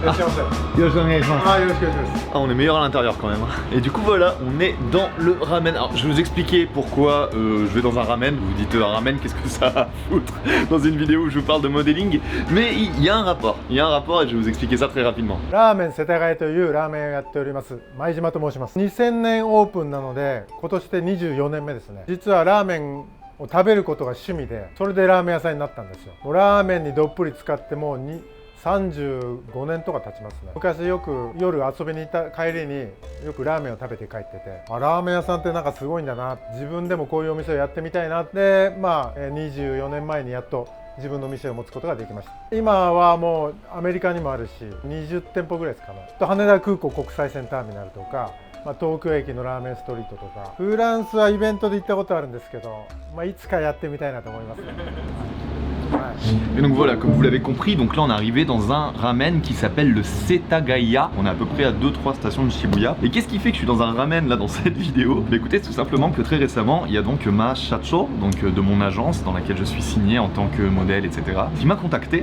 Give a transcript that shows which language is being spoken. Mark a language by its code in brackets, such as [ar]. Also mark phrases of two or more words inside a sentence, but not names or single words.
[fr] Ah, on est meilleur à l'intérieur quand même. Et du coup voilà, on est dans le ramen. Alors je vais vous expliquer pourquoi je vais dans un ramen. Vous vous dites un ramen, qu'est-ce que ça a à foutre dans une vidéo où je vous parle de modeling. Mais il y a un rapport, et je vais vous expliquer ça très rapidement. [ja] ラーメン世田谷というラーメンをやっております前島と申します。2000年オープンなので今年で24年目ですね。実はラーメンを食べることが趣味で、それでラーメン屋さんになったんですよ。もうラーメンにどっぷり使ってもう35年とか経ちますね。昔よく夜遊びに行った帰りによくラーメンを食べて帰ってて、あ、ラーメン屋さんってなんかすごいんだな、自分でもこういうお店をやってみたいなって、24年前にやっと自分の店を持つことができました。今はもうアメリカにもあるし20店舗ぐらいですかね。羽田空港国際線ターミナルとか、東京駅のラーメンストリートとか、フランスはイベントで行ったことあるんですけど、いつかやってみたいなと思いますね。 [fr] Et donc voilà, comme vous l'avez compris, donc là on est arrivé dans un ramen qui s'appelle le Setagaya. On est à peu près à 2-3 stations de Shibuya. Et qu'est-ce qui fait que je suis dans un ramen là dans cette vidéo? Bah écoutez, tout simplement que très récemment, il y a donc ma Shacho, donc de mon agence dans laquelle je suis signé en tant que modèle, etc., qui m'a contacté.